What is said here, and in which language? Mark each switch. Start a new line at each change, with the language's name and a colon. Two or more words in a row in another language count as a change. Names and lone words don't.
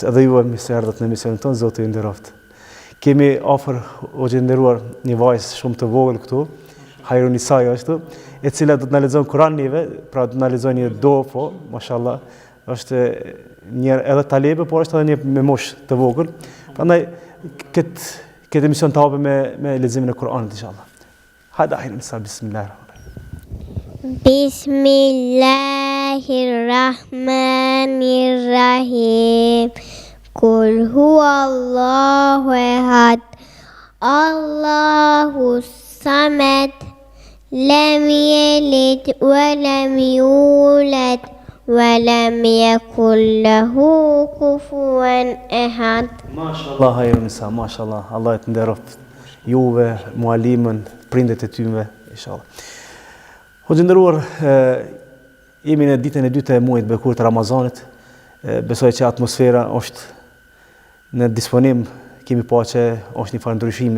Albanian: Edhe ju mirë se erdhët në emisionin tonë, Zoti ju nderoft. Kemi afër hoxhë nderuar një vajzë shumë të vogël këtu, Hajrunisa është, e cila do të na lexon Kur'an neve, pra do të na lexojë një do, po, mashallah, është një edhe talebe, por është edhe një me moshë të vogël. Prandaj këtë emision të hapim me leximin e Kur'anit inshallah. Hajde Hajrunisa, bismillah.
Arabic: بسم الله الرحمن الرحيم. قل هو الله أحد. الله الصمد. لم يلد ولم يولد ولم يكن له كفوا أحد.
Albanian: Mashallah Hajrunisa, mashallah. Allah të nderoft juve, mualimën, prindet e tyre, inshallah. Hoxhë nderuar, jemi në ditën e dytë e muajit të bekuar të Ramazanit. Besoj që atmosfera është në disponim, kemi pa që është një farë ndryshimi.